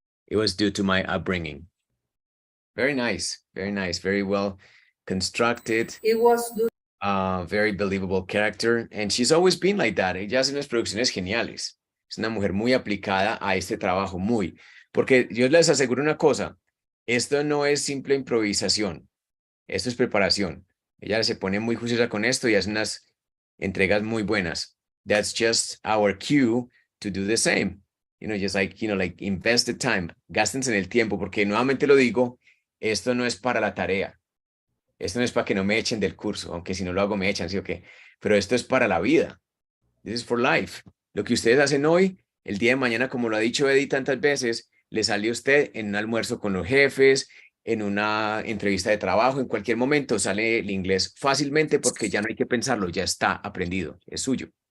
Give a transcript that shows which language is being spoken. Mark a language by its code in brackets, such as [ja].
[en] It was due to my upbringing. Very nice. Very nice. Very well constructed. It was due. Very believable character. And she's always been like that. [es] Ella hace unas producciones geniales. Es una mujer muy aplicada a este trabajo, muy. Porque yo les aseguro una cosa. Esto no es simple improvisación. Esto es preparación. Ella se pone muy juiciosa con esto y hace unas entregas muy buenas. [en] That's just our cue to do the same. Just like invest the time. [es] Gástense en el tiempo, porque nuevamente lo digo, esto no es para la tarea. Esto no es para que no me echen del curso, aunque si no lo hago me echan, ¿sí o qué? Pero esto es para la vida. This is for life. Lo que ustedes hacen hoy, el día de mañana, como lo ha dicho Eddie tantas veces, le sale a usted en un almuerzo con los jefes, en una entrevista de trabajo, en cualquier momento sale el inglés fácilmente porque ya no hay que pensarlo, ya está aprendido, es suyo.